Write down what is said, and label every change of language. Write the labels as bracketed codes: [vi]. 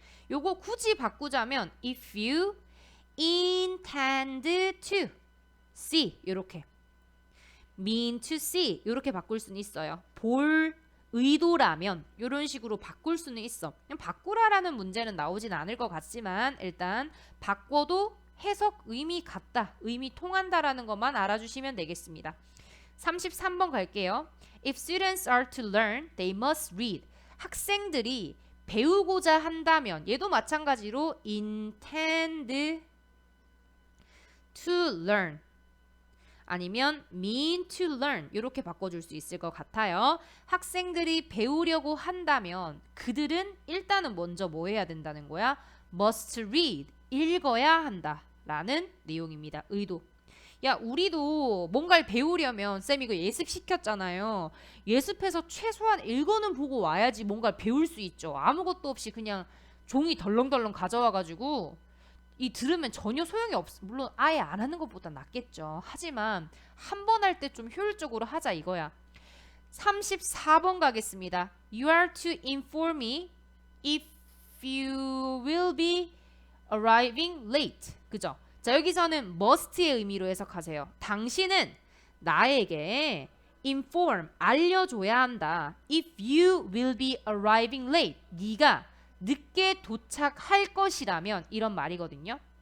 [ko] 요거 굳이 바꾸자면 [en] if you intend to see [ko] 요렇게 [en] mean to see [ko] 요렇게 바꿀 수는 있어요. 볼 의도라면 이런 식으로 바꿀 수는 있어. 그냥 바꾸라라는 문제는 나오진 않을 것 같지만 일단 바꿔도 해석 의미 같다, 의미 통한다라는 것만 알아주시면 되겠습니다. 33번 갈게요. [en] If students are to learn, they must read. [ko] 학생들이 배우고자 한다면 얘도 마찬가지로 [en] intend to learn [ko] 아니면 [en] mean to learn [ko] 이렇게 바꿔줄 수 있을 것 같아요. 학생들이 배우려고 한다면 그들은 일단은 먼저 뭐 해야 된다는 거야? must read, 읽어야 한다 라는 내용입니다. 의도. 야, 우리도 뭔가를 배우려면 쌤 이거 예습시켰잖아요. 예습해서 최소한 읽어는 보고 와야지 뭔가를 배울 수 있죠. 아무것도 없이 그냥 종이 덜렁덜렁 가져와가지고 이 들으면 전혀 소용이 없어. 물론 아예 안 하는 것보다 낫겠죠. 하지만 한 번 할 때 좀 효율적으로 하자 이거야. 34번 가겠습니다. [en] You are to inform me if you will be arriving late. [ko] 그죠? 자, 여기서는 must의 의미로 해석하세요. 당신은 나에게 inform, 알려줘야 한다. [en] If you will be arriving late. [ko] 네가 늦게 도착할 것이라면 이런 말이거든요.